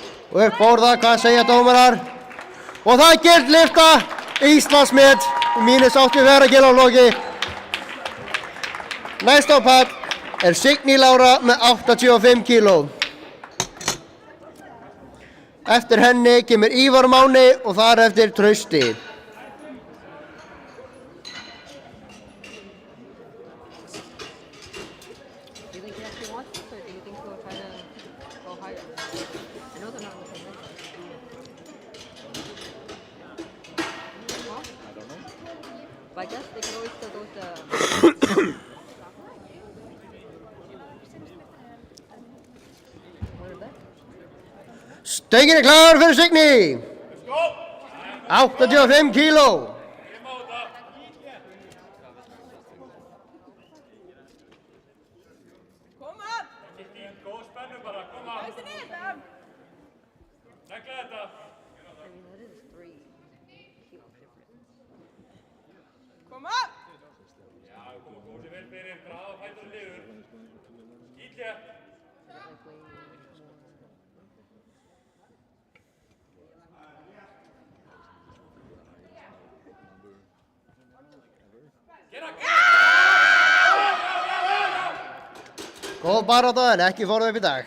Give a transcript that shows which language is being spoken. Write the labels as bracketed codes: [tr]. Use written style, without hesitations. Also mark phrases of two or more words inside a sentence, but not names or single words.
[is] Og upp fór það, hvað segja dómarar? Og það er gild lyfta, Íslandsmet, -8 verðagilafloki. Næst á pall er Signý Lára með 85 kíló. Eftir henni kemur Ívar Máni og þar eftir Trausti. [en] Do you think he actually wants this, or do you think he'll try to go higher? I know they're not in the same level. Well, I don't know. but I guess they could always still go to. What is that? [is] Stöngin er klár fyrir Signý. 85 kíló. Koma! Góð spennu bara, koma! Þessi niður! Negla þetta! [en] I mean, that is 3 kilo difference. [is] Koma! Já, koma sér vel fyrir, draga fætur niður. Skýtlega! Góð barátta en ekki fór upp í dag.